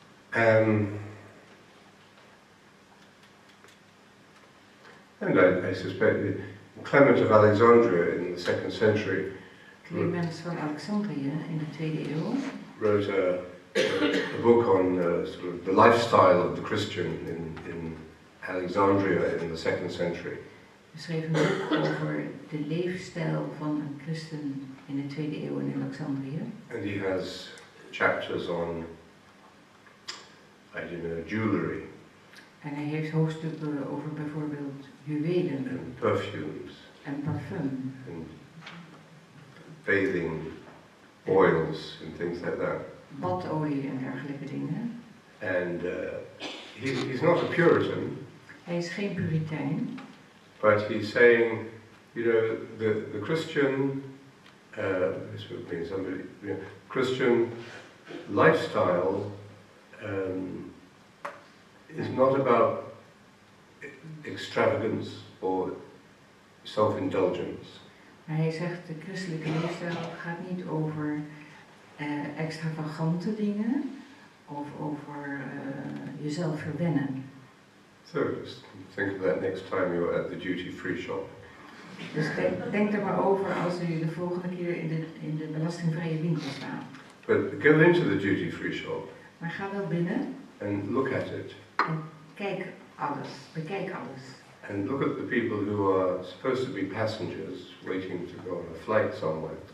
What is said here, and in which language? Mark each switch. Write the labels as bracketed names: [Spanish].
[English] And I suspect Clement of Alexandria in the 2nd century [Dutch] Clemens van Alexandrië in de 2e eeuw [English] wrote a book on sort of the lifestyle of the Christian in Alexandria in the 2nd century. [Dutch] Hij schreef een boek over de leefstijl van een christen in de 2e eeuw in Alexandrië. [English] And he has chapters on, jewelry [Dutch] En hij heeft hoofdstukken over bijvoorbeeld juwelen [English] and perfumes [Dutch] en parfum [English] and bathing oils and things like that. [Dutch] badolie en dergelijke dingen. [English] And he's not a Puritan, [Dutch] Hij is geen puritein, [English] but he's saying, the Christian, this would mean somebody, Christian lifestyle is not about extravagance or self-indulgence. [Dutch] maar hij zegt de christelijke leefstijl gaat niet over extravagante dingen of over jezelf verwennen. [English] So just think of that next time you're at the duty-free shop. [Dutch] Dus denk er maar over als u de volgende keer in de belastingvrije winkel staat. [English] But go into the duty-free shop [Dutch] Maar ga wel binnen [English] and look at it. [Dutch] en kijk alles, bekijk alles. [English] And look at the people who are supposed to be passengers waiting to go on a flight somewhere.